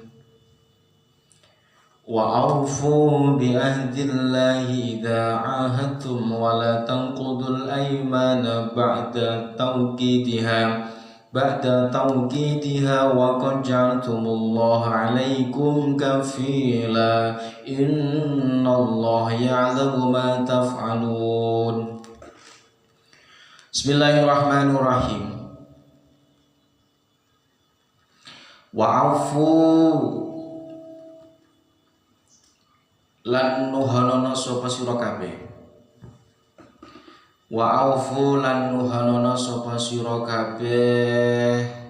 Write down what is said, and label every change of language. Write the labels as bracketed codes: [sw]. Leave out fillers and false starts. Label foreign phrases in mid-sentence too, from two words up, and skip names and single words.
[ar] وأوفوا بعهد الله إذا عاهدتم ولا تنقضوا الأيمان بعد توكيدها وقد جعلتم الله عليكم كفيلا إن الله يعلم ما تفعلون. [jv] Bismillahirrahmanirrahim. Wa'afu lan nuhanono sapa sira kabeh. Wa'afu lan nuhanono sapa sira kabeh.